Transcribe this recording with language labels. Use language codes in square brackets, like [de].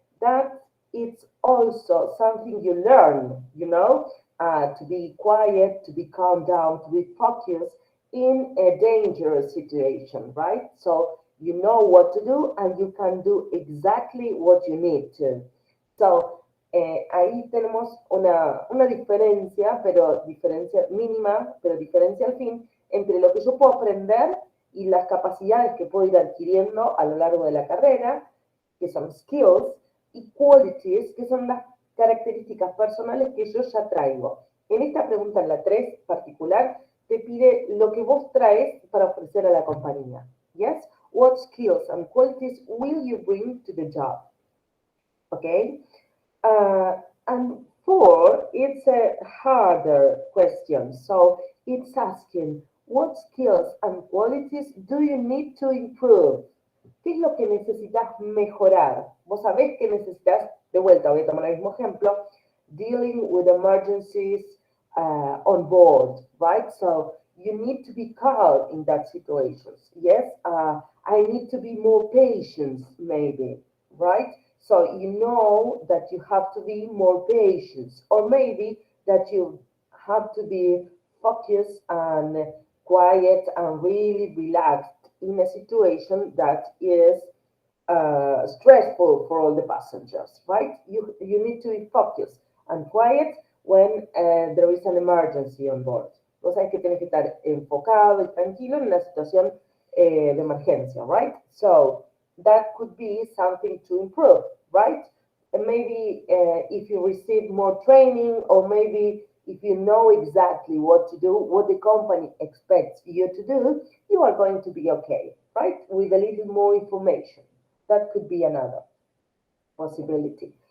[en] That it's also something you learn, to be quiet, to be calm down, to be focused in a dangerous situation, right? So you know what to do and you can do exactly what you need to. [es] So ahí tenemos una diferencia, pero diferencia mínima, pero diferencia al fin, entre lo que yo puedo aprender y las capacidades que puedo ir adquiriendo a lo largo de la carrera, que son skills, y qualities, que son las características personales que yo ya traigo. En esta pregunta, en la 3 particular, te pide lo que vos traes para ofrecer a la compañía. [en] Yes? What skills and qualities will you bring to the job? Okay? And four, it's a harder question. So it's asking, what skills and qualities do you need to improve? [es] ¿Qué es lo que necesitas mejorar? Vos sabés que necesitas, de vuelta, voy a tomar el mismo ejemplo, [en] dealing with emergencies on board, right? So you need to be calm in that situation. Yes, I need to be more patient, maybe, right? So you know that you have to be more patient, or maybe that you have to be focused and quiet and really relaxed in a situation that is stressful for all the passengers, right? You need to be focused and quiet when there is an emergency on board. [es] Vos sabés que tenés que estar enfocado y tranquilo en una situación de emergencia, right? [en] So that could be something to improve, right? And maybe if you receive more training, or maybe if you know exactly what to do, what the company expects you to do, you are going to be okay, right? With a little more information. That could be another possibility.